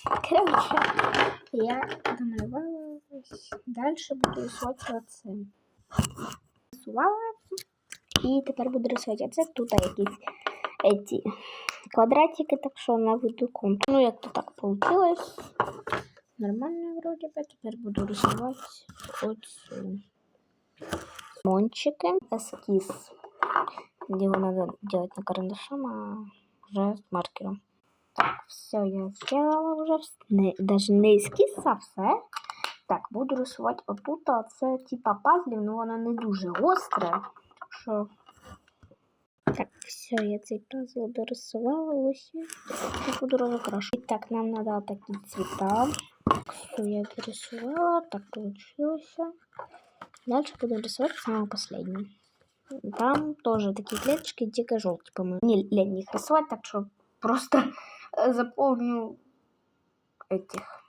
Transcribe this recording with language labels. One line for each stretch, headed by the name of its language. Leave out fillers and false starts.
Ukrainian: Коротше, я домалювала. Далі буду рисувати оце. Рисувала. І тепер буду рисувати оце. Тут якісь ці квадратики, так що наведу контур. Ну, як то так
Russian: получилось. Нормально вроде бы. Теперь буду рисовать
Ukrainian: оцю.
Russian: Мончики. Эскиз. Его надо делать не карандашом, а уже с маркером. Так, все я сделала уже. Даже не эскиз, а все.
Ukrainian: Так, буду рисувати отут. Це типа пазлів, но воно не дуже гостре. Так що... Так, все, я цей пазл дорисувала. Ось. Тут буду розукрашувати.
Russian: Так, нам надо
Ukrainian: такі
Russian: цвета. Все я дорисовала, так получилось. Дальше буду рисовать самое последнее. Там тоже такие клеточки дико желтые, по-моему. Не лень их рисовать, так что просто заполню этих.